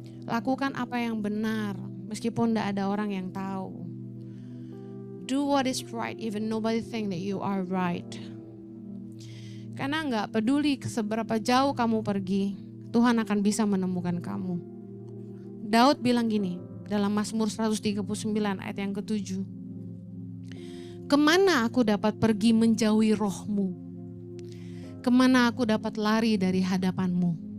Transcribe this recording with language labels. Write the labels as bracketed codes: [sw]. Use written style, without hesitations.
[id] Lakukan apa yang benar meskipun tidak ada orang yang tahu. [en] Do what is right even nobody think that you are right. [id] Karena gak peduli seberapa jauh kamu pergi, Tuhan akan bisa menemukan kamu. Daud bilang gini dalam Mazmur 139 ayat yang ke-7. Kemana aku dapat pergi menjauhi roh-Mu? Kemana aku dapat lari dari hadapan-Mu?